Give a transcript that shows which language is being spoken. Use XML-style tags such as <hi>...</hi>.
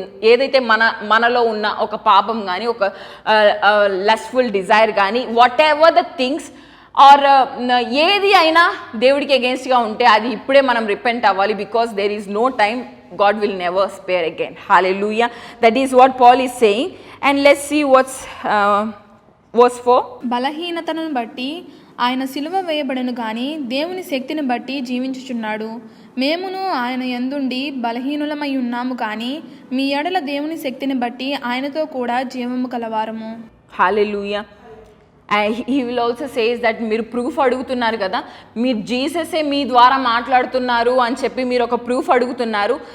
<te>ఏదైతే మనలో ఉన్న ఒక పాపం కానీ ఒక లస్ట్ఫుల్ డిజైర్ కానీ</te> <en>whatever the things are</en> <te>ఏది అయినా దేవుడికి అగేన్స్ట్గా ఉంటే అది ఇప్పుడే మనం రిపెంట్ అవ్వాలి.</te> <en>Because there is no time, God will never spare again. Hallelujah. That is what Paul is saying. And let's see what's verse 4.</en> <te>బలహీనతను బట్టి ఆయన సిలువ వేయబడను గాని దేవుని శక్తిని బట్టి జీవించుచున్నాడు. మేమును ఆయన యందుండి బలహీనులమై ఉన్నాము కానీ మీ ఎడల దేవుని శక్తిని బట్టి ఆయనతో కూడా జీవము కలవారము. Hallelujah.</te> <en>And he will also says that</en> <te>మీరు ప్రూఫ్ అడుగుతున్నారు కదా, మీరు జీససే మీ ద్వారా మాట్లాడుతున్నారు అని చెప్పి మీరు ఒక ప్రూఫ్ అడుగుతున్నారు.</te>